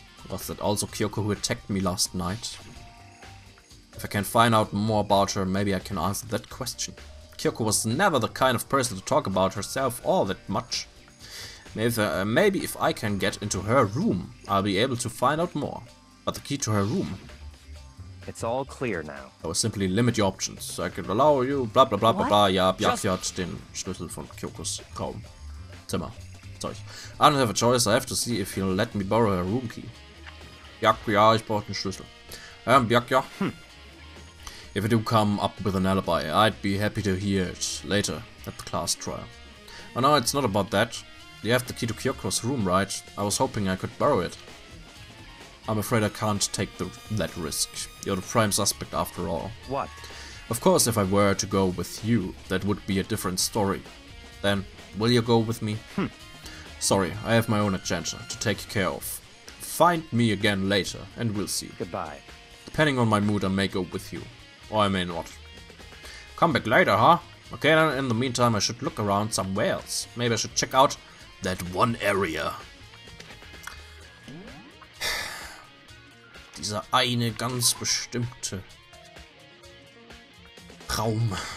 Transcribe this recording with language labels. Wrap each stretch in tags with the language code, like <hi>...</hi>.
<en>Was that also Kyoko who attacked me last night? If I can find out more about her, maybe I can answer that question. Kyoko was never the kind of person to talk about herself all that much. Maybe if I can get into her room, I'll be able to find out more. But the key to her room... It's all clear now. I will simply limit your options. I could allow you bla bla bla bla bla.</en> <de>Ja, Byakuya hat den Schlüssel von Kyokos Raum. Zimmer. Zeug.</de> <en>I don't have a choice, I have to see if he'll let me borrow her room key.</en> <de>Byakuya, ich brauche den Schlüssel.</de> <en>Byakuya, if you do come up with an alibi, I'd be happy to hear it later at the class trial. Oh no, it's not about that. You have the key to Kyoko's room, right? I was hoping I could borrow it. I'm afraid I can't take that risk. You're the prime suspect after all. What? Of course, if I were to go with you, that would be a different story. Then, will you go with me? Sorry, I have my own agenda to take care of. Find me again later, and we'll see. Goodbye. Depending on my mood, I may go with you. Or I may not. Come back later, huh? Okay, then in the meantime, I should look around somewhere else. Maybe I should check out that one area.</en> <de>Dieser eine ganz bestimmte Raum.</de>